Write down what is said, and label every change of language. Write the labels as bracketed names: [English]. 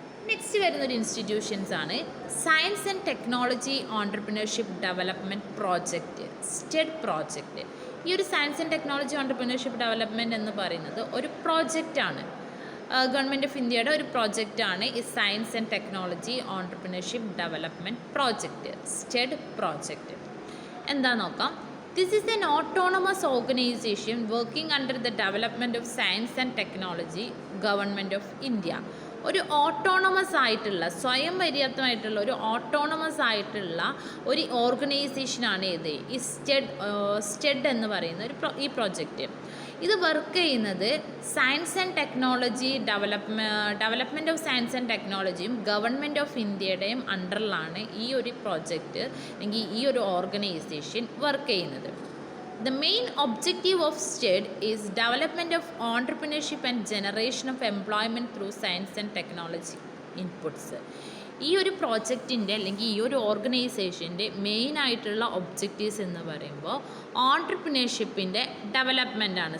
[Malayalam] Next വരുന്നൊരു institutions ആണ് science and technology entrepreneurship development project, സ്റ്റെഡ് project. ഈ ഒരു science and technology entrepreneurship development എന്ന് പറയുന്നത് ഒരു പ്രോജക്റ്റാണ്, ഗവൺമെൻറ് ഓഫ് ഇന്ത്യയുടെ ഒരു പ്രോജക്റ്റാണ് ഈ science and technology entrepreneurship development project, സ്റ്റെഡ് project. എന്താ നോക്കാം. [English] This is an autonomous organization working under the development of science and technology, Government of India. [Malayalam] ഒരു ഓട്ടോണമസ് ആയിട്ടുള്ള, സ്വയം പര്യാപ്തമായിട്ടുള്ള ഒരു ഓട്ടോണമസ് ആയിട്ടുള്ള ഒരു ഓർഗനൈസേഷനാണ് ഇത് ഈ സ്റ്റെഡ് എന്ന് പറയുന്ന ഈ പ്രോജക്റ്റ്. ഇത് വർക്ക് ചെയ്യുന്നത് science and technology development of science and ടെക്നോളജിയും ഗവൺമെൻറ് ഓഫ് ഇന്ത്യയുടെയും അണ്ടറിലാണ് ഈ ഒരു പ്രോജക്റ്റ് അല്ലെങ്കിൽ ഈ ഒരു ഓർഗനൈസേഷൻ വർക്ക് ചെയ്യുന്നത്. [English] The main objective of STED is development of entrepreneurship and generation of employment through science and technology inputs. [Malayalam] ഈ ഒരു പ്രോജക്റ്റിൻ്റെ അല്ലെങ്കിൽ ഈ ഒരു ഓർഗനൈസേഷൻ്റെ മെയിനായിട്ടുള്ള ഒബ്ജക്റ്റീവ്സ് എന്ന് പറയുമ്പോൾ ഓൺട്രപ്രണർഷിപ്പിൻ്റെ ഡെവലപ്മെൻറ്റാണ്.